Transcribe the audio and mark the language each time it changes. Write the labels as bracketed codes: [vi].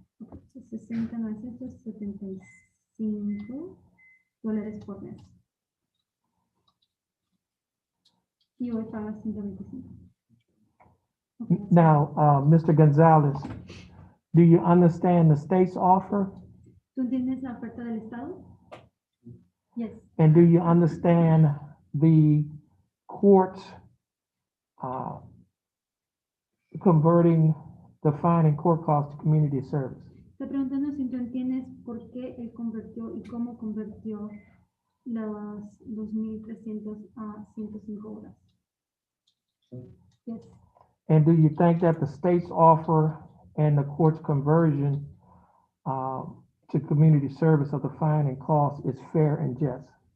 [es] Okay. So 60 más esto es $75 por mes. Y hoy pagas 125. Okay, that's [en] Now, Mr. Gonzalez, do you understand the state's offer? [es] ¿Tú entiendes la oferta del Estado? [en] Yes. And do you understand the court converting the fine and court cost to community service? [es] Estoy preguntando si tú entiendes por qué él convirtió y cómo convirtió las 2,300 a 105 horas. [en] Yes. And do you think that the state's offer and the court's conversion to community service of the fine and cost is fair and just?